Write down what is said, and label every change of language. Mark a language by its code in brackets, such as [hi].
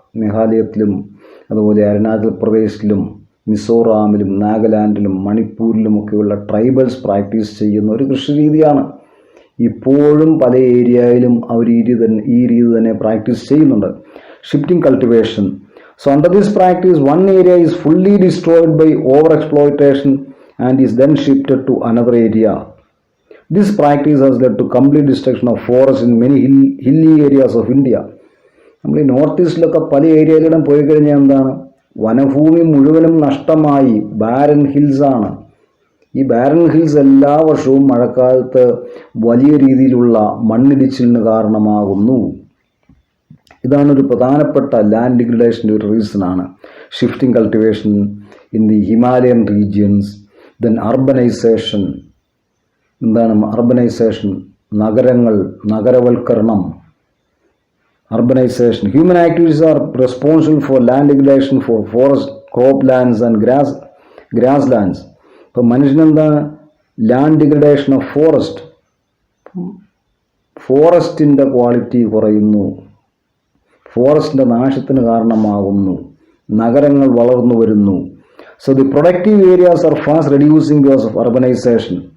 [ml] മേഘാലയത്തിലും അതുപോലെ Arunachal പ്രദേശിലും മിസോറാമിലും നാഗാലാൻഡിലും മണിപ്പൂരിലുമൊക്കെയുള്ള tribals practice ചെയ്യുന്ന ഒരു കൃഷി രീതിയാണ്. ഇപ്പോഴും പല ഏരിയയിലും അവർ ഈ രീതി തന്നെ പ്രാക്ടീസ് ചെയ്യുന്നുണ്ട്, shifting cultivation. [en] So under this practice, one area is fully destroyed by over-exploitation and is then shifted to another area. This practice has led to complete destruction of forests in many hilly areas of India. [ml] നമ്മൾ ഈ north ഈസ്റ്റിലൊക്കെ പല ഏരിയയിലും പോയി കഴിഞ്ഞാൽ എന്താണ്, വനഭൂമി മുഴുവനും നഷ്ടമായി. ബാരൻ ഹിൽസ് ആണ്. ഈ ബാരൻ ഹിൽസ് എല്ലാ വർഷവും മഴക്കാലത്ത് വലിയ രീതിയിലുള്ള മണ്ണിടിച്ചിലിന് കാരണമാകുന്നു. ഇതാണ് ഒരു പ്രധാനപ്പെട്ട ലാൻഡ് ഡിഗ്രഡേഷൻ്റെ ഒരു റീസണാണ്. [en] Shifting cultivation in the Himalayan regions. [ml] Urbanisation. എന്താണ് urbanisation? നഗരവൽക്കരണം. Urbanization. [en] Human activities are responsible for land degradation for forest, croplands and grasslands. [ml] ഇപ്പോൾ മനുഷ്യനെന്താണ്? ലാൻഡ് ഡിഗ്രഡേഷൻ ഓഫ് ഫോറസ്റ്റിൻ്റെ ക്വാളിറ്റി കുറയുന്നു, ഫോറസ്റ്റിൻ്റെ നാശത്തിന് കാരണമാകുന്നു, നഗരങ്ങൾ വളർന്നു വരുന്നു. [en] So the productive areas are fast reducing because of urbanisation.